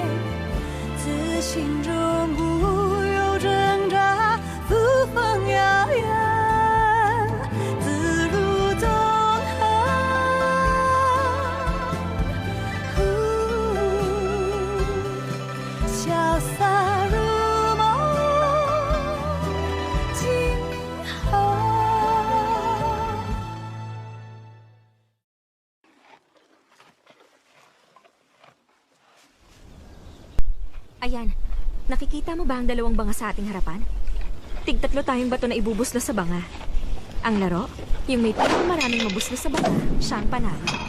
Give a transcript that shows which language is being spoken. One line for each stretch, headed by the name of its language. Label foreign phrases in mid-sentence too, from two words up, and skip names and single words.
Chinese: 自心中无有挣扎，扶风摇曳，自如纵横，潇洒如梦，今后。
Filipino: Ayan, nakikita mo ba ang dalawang banga sa ating harapan? Tig-tatlo tayong bato na ibubuslos sa banga. Ang laro, yung may maraming mabuslos sa banga, siya ang panalo.